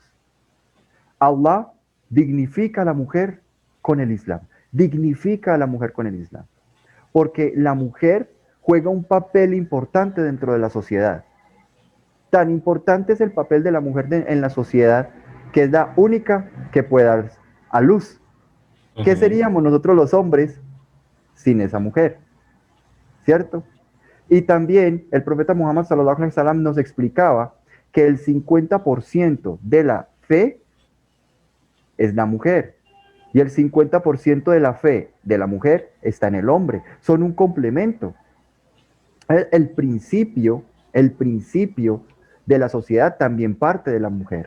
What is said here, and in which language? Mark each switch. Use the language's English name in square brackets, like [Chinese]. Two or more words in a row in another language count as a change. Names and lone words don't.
[Spanish] Allah dignifica a la mujer con el Islam, dignifica a la mujer con el Islam, porque la mujer juega un papel importante dentro de la sociedad. Tan importante es el papel de la mujer en la sociedad, que es la única que puede dar a luz. ¿Qué Ujú. seríamos nosotros los hombres sin esa mujer? ¿Cierto? Y también el profeta Muhammad [Arabic] صلى الله عليه وسلم [Spanish] nos explicaba que el 50% de la fe es la mujer y el 50% de la fe de la mujer está en el hombre. Son un complemento. El principio, el principio de la sociedad también parte de la mujer.